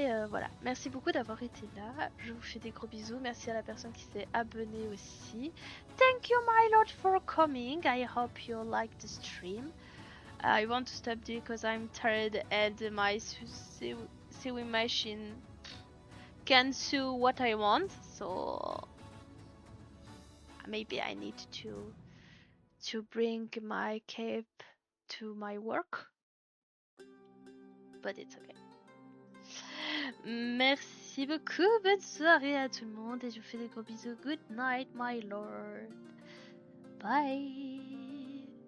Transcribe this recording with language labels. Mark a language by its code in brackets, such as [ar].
[fr] Voilà, merci beaucoup d'avoir été là. Je vous fais des gros bisous. Merci à la personne qui s'est abonnée aussi. [en] Thank you, my lord, for coming. I hope you like the stream. I want to stop because I'm tired and my sewing machine can sew what I want. So maybe I need to bring my cape to my work. But it's okay. [fr] Merci beaucoup, bonne soirée à tout le monde et je vous fais des gros bisous. [en] Good night, my lord. Bye.